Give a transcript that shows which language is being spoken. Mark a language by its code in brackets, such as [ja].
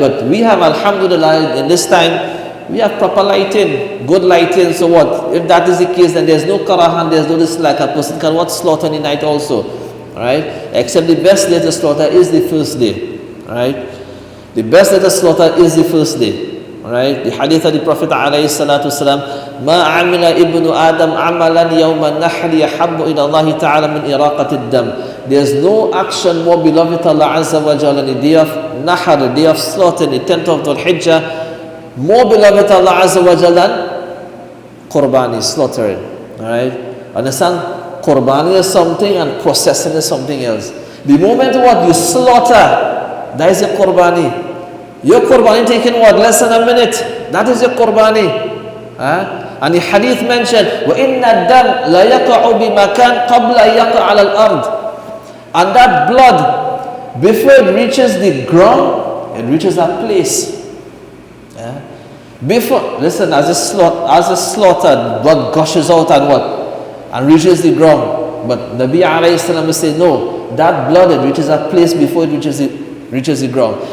[en] But we have, alhamdulillah, in this time, we have proper lighting, good lighting. So what? If that is the case, then there's no karah and there's no dislike. A person can what? Slaughter in the night also. Right? Except the best day to slaughter is the first day. Right? The best day to slaughter is the first day. Right? The hadith of the Prophet alayhi salatu wasalam, [ar] ما عمل ابن آدم عملا يوم النحر يحب إلى الله تعالى من إراقة الدم. [en] There's no action more beloved to Allah Azza wa Jalla on the day of Nahar, the day of slaughter, the 10th of Dhul Hijjah, more beloved to Allah Azza wa Jalla than Qurbani, slaughtering. Alright? Understand? Qurbani is something and processing is something else. The moment what you slaughter, that is your Qurbani. Your Qurbani taking what? Less than a minute. That is your Qurbani. And the hadith mentioned, [ar] وَإِنَّ الدَّمْ لَا يَقَعُ بِمَكَانٍ قَبْلَ يَقَعَ عَلَى الْأَرْضِ. [en] And that blood, before it reaches the ground, it reaches a place. Before, listen, as it's slaughtered, blood gushes out and what? And reaches the ground. But Nabi alayhi salam will say, no, that blood, it reaches a place before it reaches the ground.